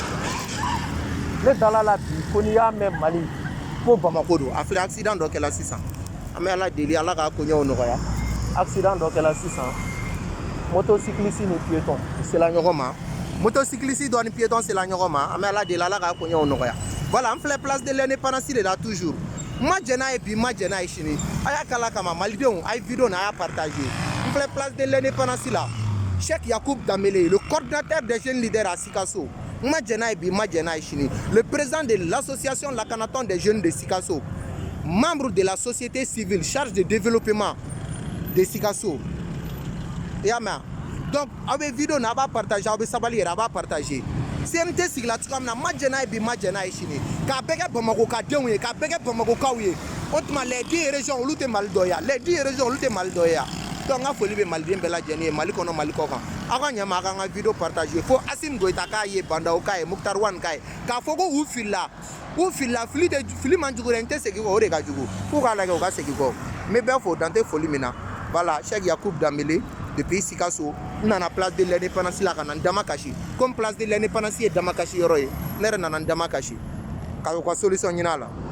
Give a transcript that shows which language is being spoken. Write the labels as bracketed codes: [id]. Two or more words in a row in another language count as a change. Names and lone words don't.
[bm] ne dala la bi ko n'i y'a mɛn Mali ko Bamako do a filɛ accident dɔ kɛla sisan an bɛ Ala deli Ala ka koɲɛw nɔgɔya accident dɔ kɛla sisan motocycliste ni piéton sela ɲɔgɔn ma motocycliste dɔ ni piéton sela ɲɔgɔn ma an bɛ Ala deli Ala ka koɲɛw nɔgɔya voilà an filɛ place de l'indépendance de la toujours ma jɛ n'a ye bi ma jɛ n'a ye sini a y'a kala kama malidenw a ye vidéo na a y'a partagé n filɛ [fr] place de l'indépendance la Cheikh Yacoub Dambélé le coordinateur des jeunes leaders à Sikaso [bm] ma jɛ n'a ye bi ma jɛ n'a ye sini [fr] le président de l'association Lakanaton des jeunes de Sikaso membre de la société civile charge de développement de Sikaso [bm] i y'a mɛn donc aw bɛ vidéo na a b'a partager aw bɛ sabali yɛrɛ a b'a partager CNT sigila cogoya min na ma jɛ n'a ye bi ma jɛ n'a ye sini k'a bɛɛ kɛ Bamakokadenw ye k'a bɛɛ kɛ Bamakokaw ye o tuma [fr] les 10 régions [bm] olu tɛ Mali dɔ ye yan [fr] les 10 régions [bm] olu tɛ Mali dɔ ye yan donc n ka foli bɛ maliden bɛɛ lajɛlen ye Mali kɔnɔ Mali kɔ kan aw ka ɲɛ ma aw ka n ka vidéo partager fo Assimi Goïta k'a ye Bandaw k'a ye Muktar Wane k'a ye k'a fɔ ko u filila fili man jugu dɛ n tɛ segin kɔ o de ka jugu f'u k'a lajɛ u ka segin kɔ n bɛ bɛɛ fo dan tɛ foli min na voilà Cheikh Yacoub Dambélé depuis Sikaso n nana place de l'indépendance la ka na n dama kasi comme place de l'indépendance ye dama kasi yɔrɔ ye ne yɛrɛ nana n dama kasi ka u ka solution ɲini a la